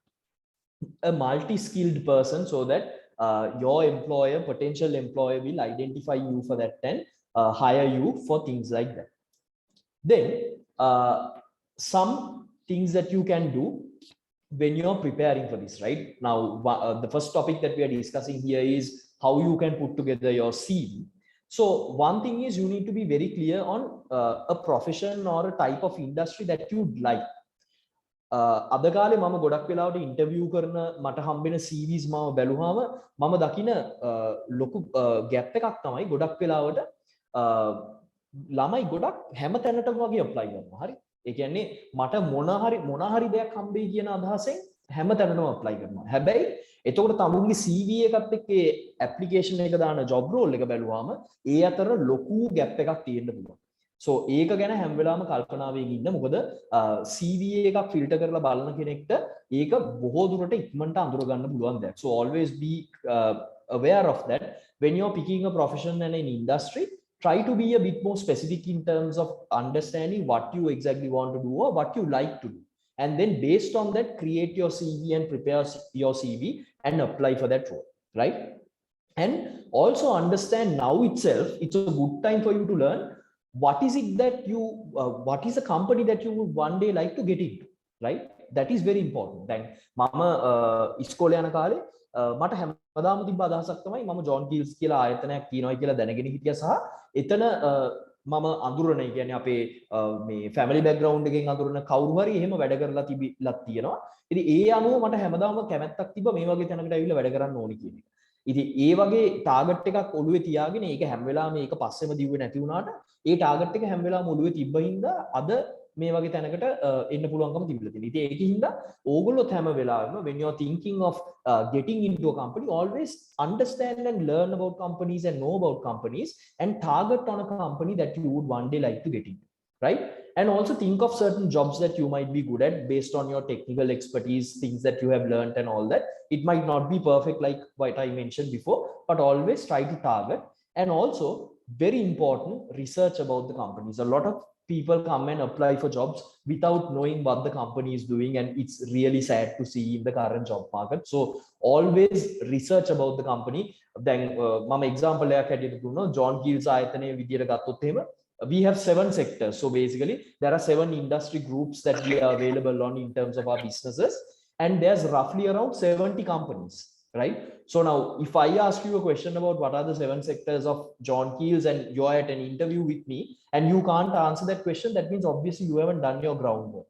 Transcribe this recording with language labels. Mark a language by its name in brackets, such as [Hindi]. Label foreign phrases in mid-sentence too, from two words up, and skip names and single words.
[English] a multi-skilled person so that your employer potential employer will identify you for that and hire you for things like that then some things that you can do when you're preparing for this right now the first topic that we are discussing here is how you can put together your CV so one thing is you need to be very clear on a profession or a type of industry that you'd like [Sinhala] අද කාලේ මම ගොඩක් වෙලාවට ඉන්ටර්විව් කරන මට හම්බෙන CVs මම බැලුවාම මම දකින ලොකු ગેප් එකක් තමයි ගොඩක් වෙලාවට ළමයි ගොඩක් හැම තැනටම වගේ apply කරනවා හරි ඒ කියන්නේ මට මොන හරි දෙයක් හම්බෙයි කියන අදහසෙන් හැම තැනටම apply කරනවා හැබැයි එතකොට තමුන්ගේ CV එකත් එක්ක application එක දාන [English] job role [Sinhala] එක බැලුවාම ඒ අතර ලොකු gap එකක් තියෙන්න පුළුවන් so ඒක ගැන හැම වෙලාවම කල්පනාවෙන් ඉන්න මොකද CV එකක් ෆිල්ටර් කරලා බලන කෙනෙක්ට ඒක බොහෝ දුරට ඉක්මනට අඳුර ගන්න පුළුවන් දෙයක් [English] so always be aware of that when you're picking a profession and an industry try to be a bit more specific in terms of understanding what you exactly want to do or what you like to do and then based on that create your CV and prepare your CV and apply for that role right and also understand now itself it's a good time for you to learn what is it that you what is a company that you would one day like to get into, right? That is very important. [Sinhala] Then mama ඉස්කෝලේ යන කාලේ මට හැමදාම තිබ්බ අදහසක් තමයි මම ජෝන් කීල්ස් කියලා ආයතනයක් තියෙනවා කියලා දැනගෙන හිටියා සහ එතන මම අඳුරන කියන්නේ අපේ මේ [English] family background [Sinhala] එකෙන් අඳුරන කවුරු හරි එහෙම වැඩ කරලා තිබිලා තියෙනවා. ඉතින් ඒ අනුව මට හැමදාම කැමැත්තක් තිබ්බ මේ වගේ තැනකට ඇවිල්ලා වැඩ කරන්න ඕනි කියන එක. ඉතින් ඒ වගේ ටාගට් එකක් ඔළුවේ තියාගෙන ඒක හැම වෙලාවෙම මේක පස්සෙම දිව්වේ නැති වුණාට ඒ ටාගට් එක හැම වෙලාවෙම ඔළුවේ තිබ්බ හින්දා අද මේ වගේ තැනකට එන්න පුළුවන්කම තිබිලා තියෙනවා. ඉතින් ඒකින් හින්දා ඕගොල්ලොත් හැම වෙලාවෙම [English] when you are thinking of getting into a company, always understand and learn about companies and know about companies and target on a company that you would one day like to get into, right? And also think of certain jobs that you might be good at based on your technical expertise, things that you have learned and all that. It might not be perfect like what I mentioned before, but always try to target. And also very important, research about the companies. A lot of people come and apply for jobs without knowing what the company is doing, and it's really sad to see in the current job market. So always research about the company. [Sinhala] Then mama example එකක් හැටියට දුන්නා ජෝන් කීල්ස් ආයතනයේ විදියට ගත්තොත් එහෙම [English] we have 7 sectors. So basically there are 7 industry groups that we are available on in terms of our businesses, and there's roughly around 70 companies, right? So now if I ask you a question about what are the 7 sectors of John Keels and you're at an interview with me and you can't answer that question, that means obviously you haven't done your groundwork.